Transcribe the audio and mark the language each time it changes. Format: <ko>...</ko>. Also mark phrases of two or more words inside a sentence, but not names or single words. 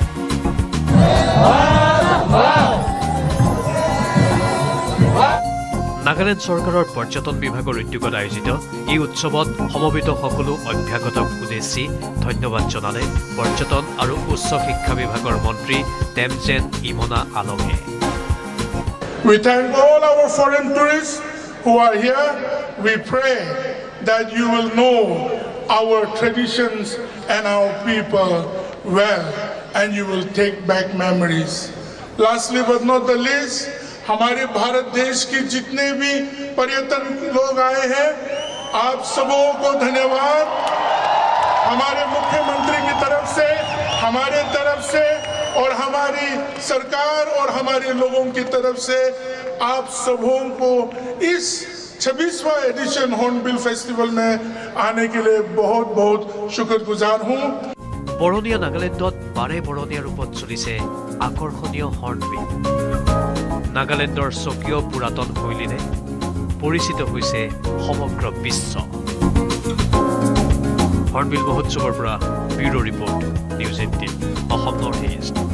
<as>নাগালেণ্ড চৰকাৰৰ পৰ্যটন বিভাগৰ উদ্যোগত আয়োজিত এই উৎসৱত সমবেত সকলো অভ্যাগতক উদ্দেশ্যি ধন্যবাদ জনালে পৰ্যটন আৰু উচ্চ শিক্ষা বিভাগৰ মন্ত্ৰী টেমজেন ইমনা আলমে</as> <en>We thank all our foreign tourists who are here. We pray that you will know our traditions and our people well and you will take back memories. Lastly but not the least,</en> <hi>हमारे भारत देश के जितने भी पर्यटन लोग आए हैं आप सबों को धन्यवाद हमारे मुख्यमंत्री की तरफ से हमारे तरफ से और हमारी सरकार और हमारे लोगों की तरफ से आप सबों को इस 26वां एडिशन हॉर्नबिल फेस्टिवल में आने के लिए बहुत बहुत शुक्रगुजार हूं</hi> <as>বৰণীয়া নাগালেণ্ডত বাৰে বৰণীয়া ৰূপত চলিছে আকৰ্ষণীয় হৰ্ণবিল নাগালেণ্ডৰ স্বকীয় পুৰাতন শৈলীৰে পৰিচিত হৈছে সমগ্ৰ বিশ্ব হৰ্ণবিল মহোৎসৱৰ পৰা</as> <en>bureau report</en> <as>নিউজ 18 অসম নৰ্থ ইষ্ট</as>